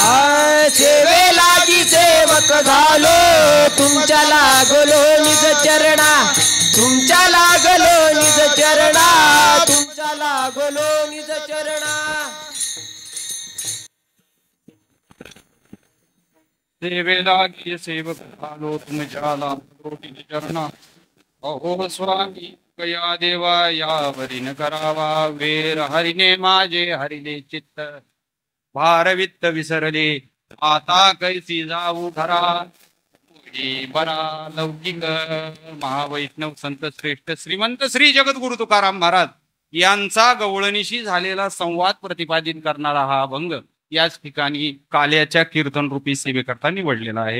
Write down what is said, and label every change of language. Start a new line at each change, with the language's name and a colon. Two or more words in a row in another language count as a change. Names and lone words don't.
Marathi: सेवेलागी सेवक झालो तुमच्या लागलो निज चरणा तुमच्या लागलो निज चरणा तुमच्या लागलो निज चरणा सेवेलागी सेवक झालो तुमच्या लागलो निज चरणा अहो स्वामी कया देवा यावरी न करावा वेर हरिने माझे हरिले चित्त भारवित्त विसरले आता कैसी जाऊ घरा बरा लौकिक महावैष्णव संत श्रेष्ठ श्रीमंत श्री जगद्गुरु तुकाराम महाराज यांचा गवळणीशी झालेला संवाद प्रतिपादित करणारा हा अभंग याच ठिकाणी काल्याच्या कीर्तन रूपी सेवेकरता निवडलेला आहे.